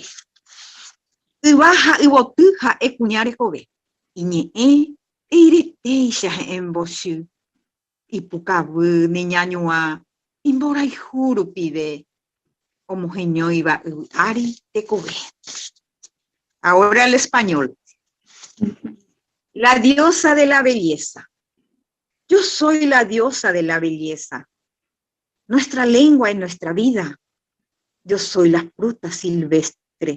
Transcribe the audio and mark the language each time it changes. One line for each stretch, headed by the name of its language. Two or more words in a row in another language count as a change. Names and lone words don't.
Guarani: Yva ha yvoty ha'e kuña rehove. Iñe'ẽ eiretéicha he'ẽ mbochy. Ipukavy neñañuã imborayhu rupive. Omoheñóiva yvy'ári tekove.
Spanish: Ahora el español. La diosa de la belleza. Yo soy la diosa de la belleza. Nuestra lengua es nuestra vida. Yo soy la fruta silvestre.